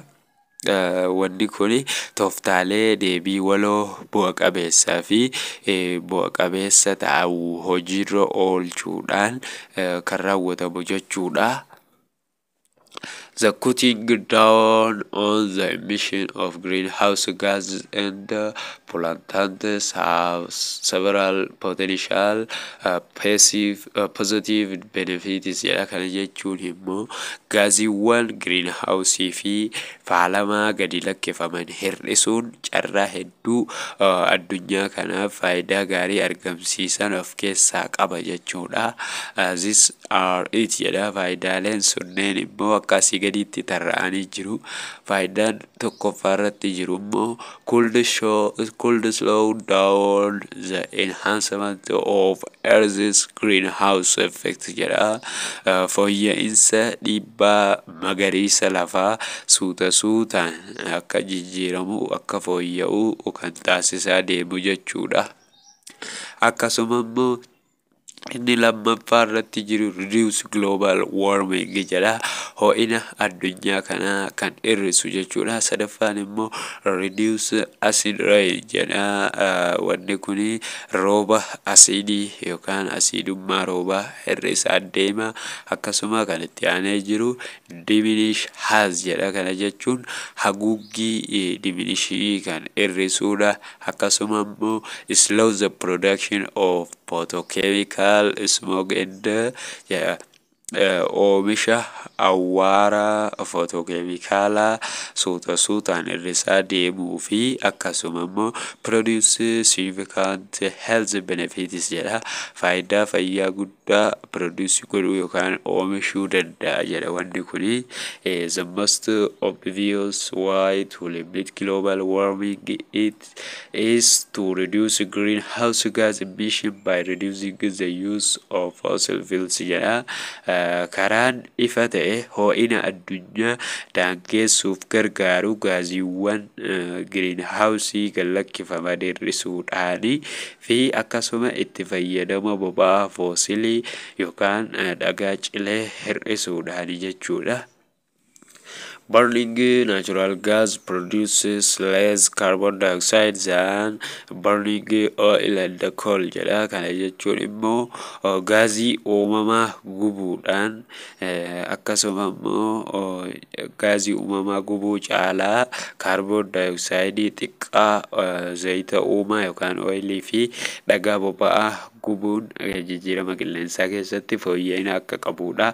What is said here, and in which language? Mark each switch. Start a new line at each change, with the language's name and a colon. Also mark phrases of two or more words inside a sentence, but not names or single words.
Oromo: Wanni kun tooftaalee deebii waloo bu'a qabeessaa fi bu'a qabeessa ta'uu hojiirra oolchuudhaan kan raawwatamu jechuudha.
English: The cutting down on the emission of greenhouse gases and pollutants have several potential positive benefits jedha.
Oromo: Kana jechuun immoo gaasiiwwan greenhouse fi faalamaa gadi lakkifaman hir'isuun carraa hedduu addunyaa kanaaf faayidaa gaarii argamsiisan of keessaa qaba jechuudha.
English: These are it jedha.
Oromo: Faayidaaleen sunneen immoo akkasii gaditti tarra'anii jiru. Faayidaan tokkoffaa irratti jiru immoo
English: could slow down the enhancement of Earth's greenhouse effect
Oromo: jedha. Fooyya'insa dhiibbaa magariisa lafaa suuta suutaan akka jijjiiramu akka fooyya'u kan taasisaa deemu jechuudha. Akkasuma immoo inni lammaffaa irratti jiru
English: reduce global warming
Oromo: jedha. Ho'ina addunyaa kanaa kan hir'isu jechuudha. Sadaffaan immoo
English: reduce acid rain
Oromo: jedha. Wanni kuni rooba asiidii yookaan asiidummaa roobaa hir'isaa deema. Akkasuma kan itti aanee jiru
English: diminish has
Oromo: jedha. Kana jechuun haguuggii diminishii kan hir'isuudha. Akkasuma immoo
English: slow the production of photochemical smoke and
Oromo: oomisha awwaara photochemicala suuta suutaan hir'isaa deemuu fi akkasuma immoo
English: produce significant health benefits
Oromo: jedha. Faayidaa fayyaa guddaa produce godhuu yookaan oomishuu danda'a jedha. Wanni kuni
English: the most obvious way to limit global warming is to reduce greenhouse gas emission by reducing the use of fossil fuels jedha.
Oromo: Karaan ifa ta'e ho'ina addunyaa daangessuuf gargaaru gaasiiwwan greenhouse kan lakkifaman hir'isuudhaani fi akkasuma itti fayyadama boba'aa foosilii yookaan dhagaa cilee hir'isuudhaani jechuudha.
English: Burning natural gas produces less carbon dioxide than burning oil and coal jedha.
Oromo: Kana jechuun immoo gaazii uumamaa gubuudhaan akkasuma immoo gaazii uumamaa gubuu caalaa
English: carbon dioxide
Oromo: xiqqaa zayita uumaa yookaan oilii fi dhagaa boba'aa gubuun jijjiirama qilleensaa keessatti fooyya'ina akka qabuudha.